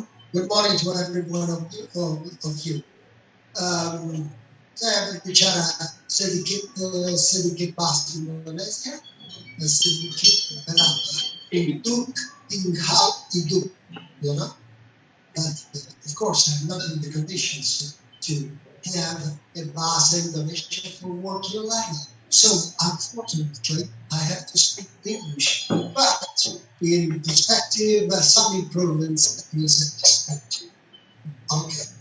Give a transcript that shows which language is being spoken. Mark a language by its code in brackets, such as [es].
[en] Good morning to every one of you. [id] Saya berbicara sedikit bahasa Indonesia, sedikit untuk tinggal hidup, [en] you know. But of course, I'm not in the conditions to have a bahasa Indonesia for working life. So unfortunately, I have to speak English. But in perspective, some improvements is expected. Okay.